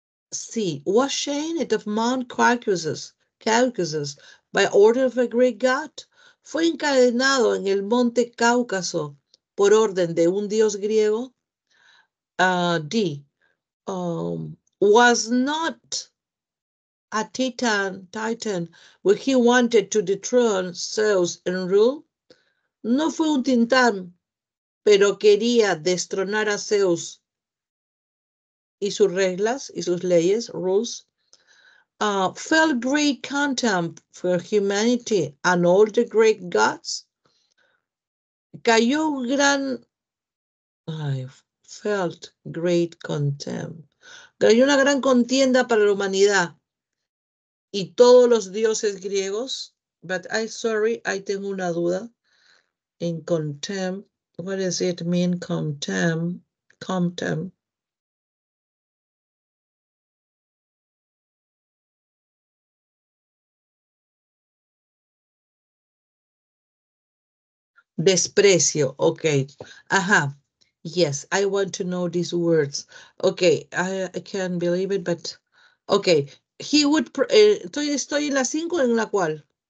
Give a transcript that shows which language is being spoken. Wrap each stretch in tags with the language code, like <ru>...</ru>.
<en>C, was shamed of Mount Caucasus by order of a Greek god.</en> <es>Fue encadenado en el monte Cáucaso por orden de un dios griego.</es> <en>D, was not a titan when he wanted to dethrone Zeus and rule.</en> <es>No fue un titán, pero quería destronar a Zeus y sus reglas y sus leyes, rules.</es> <en>Felt great contempt for humanity and all the great gods.</en> <es>Cayó un gran,</es> <en>felt great contempt.</en> <es>Cayó una gran contienda para la humanidad y todos los dioses griegos.</es> <en>But I</en> <es>tengo una duda.</es> <en>En contempt, what does it mean, contempt? Desprecio, okay. Ajá. Yes, I want to know these words. Okay, I can't believe it, but okay. He would,</en> <es>estoy en la 5 o en la cual?</es>